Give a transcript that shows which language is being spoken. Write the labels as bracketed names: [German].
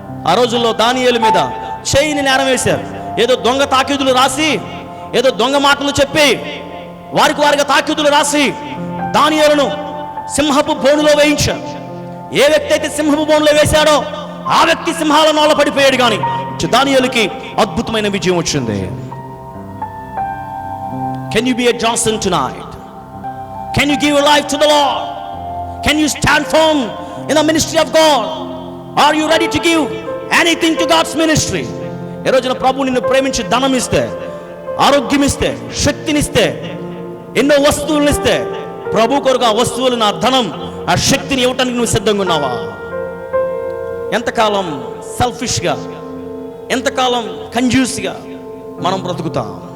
[Telugu] ఆ రోజుల్లో దానియేలు మీద చేయని నేరం వేశారు. ఏదో దొంగ తాకీదులు రాసి, ఏదో దొంగ మాటలు చెప్పి వారిగా తాకీదులు రాసి దానియేలును సింహపు బోనులో వేయించారు. ఏ వ్యక్తి అయితే సింహపు బోనులో వేశాడో ఆ వ్యక్తి సింహాల నోళ్ళ పడిపోయాడు. కానీ దానియేలుకి అద్భుతమైన విజయం వచ్చింది. [English] Can you be a Johnson tonight? Can you give your life to the Lord? Can you stand firm in the ministry of God? Are you ready to give anything to God's ministry? [Telugu] ఈ రోజున ప్రభు నిన్ను ప్రేమించి ధనం ఇస్తే, ఆరోగ్యం ఇస్తే, శక్తినిస్తే, ఎన్నో వస్తువులను ఇస్తే, ప్రభు కొరకు ఆ వస్తువులు, నా ధనం, ఆ శక్తిని ఇవ్వటానికి నువ్వు సిద్ధంగా ఉన్నావా? ఎంతకాలం సెల్ఫిష్గా, ఎంతకాలం కంజ్యూస్గా మనం బ్రతుకుతాం?